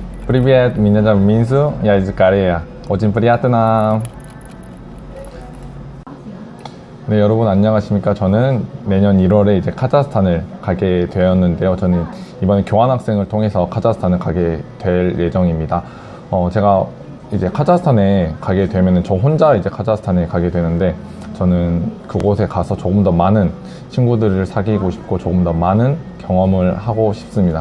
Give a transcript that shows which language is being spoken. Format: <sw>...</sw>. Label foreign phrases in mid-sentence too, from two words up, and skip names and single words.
<ru>Привет, меня зовут Минсу, я из Кореи. Очень приятно.</ru> <ko>네, 여러분 안녕하십니까. 저는 내년 1월에 이제 카자흐스탄을 가게 되었는데요. 저는 이번에 교환학생을 통해서 카자흐스탄을 가게 될 예정입니다. 제가 이제 카자흐스탄에 가게 되면은 저 혼자 이제 카자흐스탄에 가게 되는데, 저는 그곳에 가서 조금 더 많은 친구들을 사귀고 싶고 조금 더 많은 경험을 하고 싶습니다.</ko>